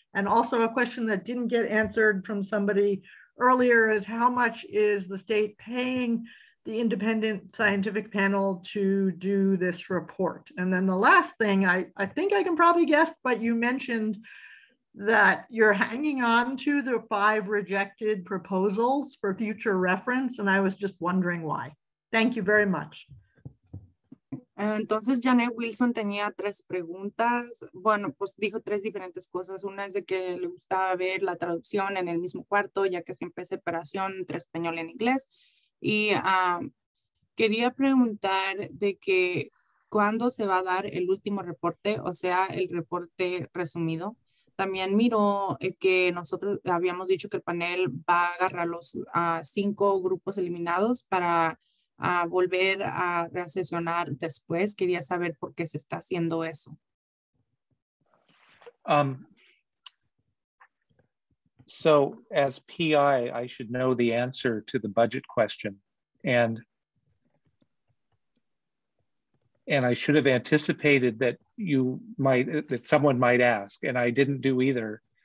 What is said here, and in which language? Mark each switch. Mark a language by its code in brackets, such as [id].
[en] And also a question that didn't get answered from somebody earlier is how much is the state paying the independent scientific panel to do this report? And then the last thing, I think I can probably guess, but you mentioned that you're hanging on to the 5 rejected proposals for future reference, and I was just wondering why. Thank you very much. [es] Entonces, Janet Wilson tenía 3 preguntas. Bueno, pues dijo 3 diferentes cosas. Una es de que le gustaba ver la traducción en el mismo cuarto, ya que siempre es separación entre español y inglés. Y quería preguntar de que cuándo se va a dar el último reporte, o sea, el reporte resumido. También miró que nosotros habíamos dicho que el panel va a agarrar los 5 grupos eliminados para volver a resesionar después. Quería saber por qué se está haciendo eso. [en] So as PI, I should know the answer to the budget question. And I should have anticipated that someone might ask, and I didn't do either.